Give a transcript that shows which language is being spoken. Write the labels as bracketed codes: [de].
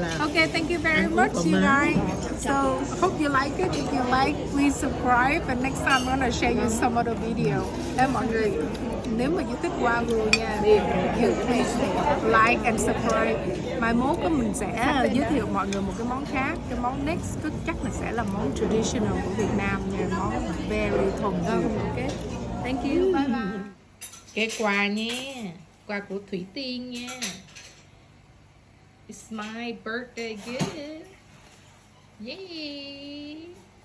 [en] Okay, thank you very much, you guys. So hope you like it. If you like, please subscribe. And next time I'm gonna share you some other video. [vi] Mọi người, nếu mà yêu thích Wagyu nha, [en] you please like and subscribe. [vi] Mai mốt mình sẽ giới thiệu mọi người một cái món khác. Cái món next chắc là sẽ là món traditional của Việt Nam nha, món very thuần dương. [en] Okay. Thank you. Bye bye. [vi] Cái quà nha, quà của Thủy Tiên nha. [en] It's my birthday gift. Yay!